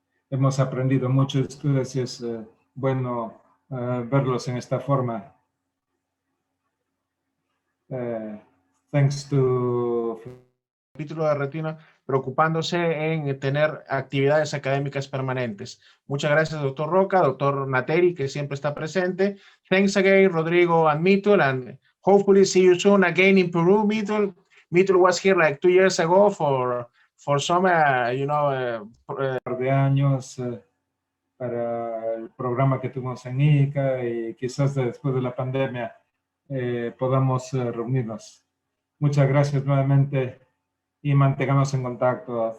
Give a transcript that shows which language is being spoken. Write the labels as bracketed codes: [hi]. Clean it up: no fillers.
[es] Hemos aprendido mucho de ustedes y es bueno verlos en esta forma. [en] Thanks to [es] capítulo de retina, preocupándose en tener actividades académicas permanentes. Muchas gracias, doctor Roca, doctor Nateri, que siempre está presente. [en] Thanks again, Rodrigo and Mitul, and hopefully see you soon again in Peru, Mitul. Mitul was here like 2 years ago for some, [es] de años para el programa que tuvimos en ICA y quizás después de la pandemia podamos reunirnos. Muchas gracias nuevamente y mantengamos en contacto.